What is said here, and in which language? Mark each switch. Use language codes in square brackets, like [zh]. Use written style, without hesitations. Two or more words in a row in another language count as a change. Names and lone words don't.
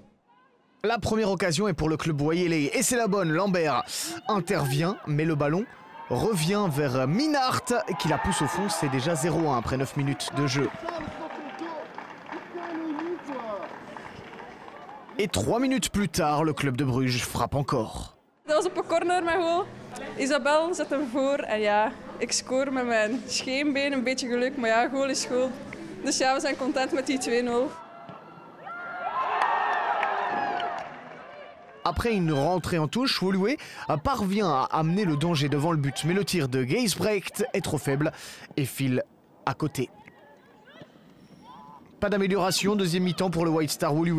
[fr] La première occasion est pour le club Wayeley et c'est la bonne. Lambert intervient, mais le ballon revient vers Minart qui la pousse au fond. C'est déjà 0-1 après 9 minutes de jeu. Et 3 minutes plus tard, le club de Bruges frappe encore. [nl] Dat was op een corner met goal. Isabel zet hem voor en ja, ik score met mijn scheenbeen, een beetje geluk, maar ja, goal is goal. Dus ja, we zijn content met die 2-0. [fr] Après une rentrée en touche, Woluwe parvient à amener le danger devant le but. Mais le tir de Geisbrecht est trop faible et file à côté. Pas d'amélioration, deuxième mi-temps pour le White Star Woluwe.